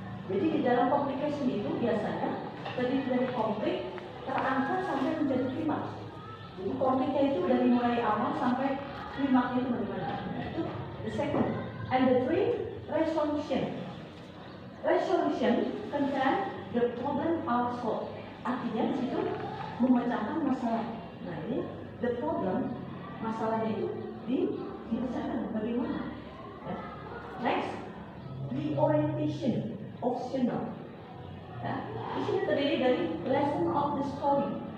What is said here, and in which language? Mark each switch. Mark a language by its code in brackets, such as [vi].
[id] Jadi di dalam complication itu biasanya terdiri dari konflik terangkat sampai menjadi klimaks. Jadi konfliknya itu dari mulai awal sampai klimaksnya itu bagaimana? [en] Itu the second. And the third, resolution. Resolution contain the problem are solved. [id] Artinya di situ memecahkan masalah. Nah ini [en] the problem, [id] masalahnya itu dipecahkan bagaimana? [en] Ya. Next, reorientation, optional. Ya. [id] Di sini terdiri dari [en] lesson of the story.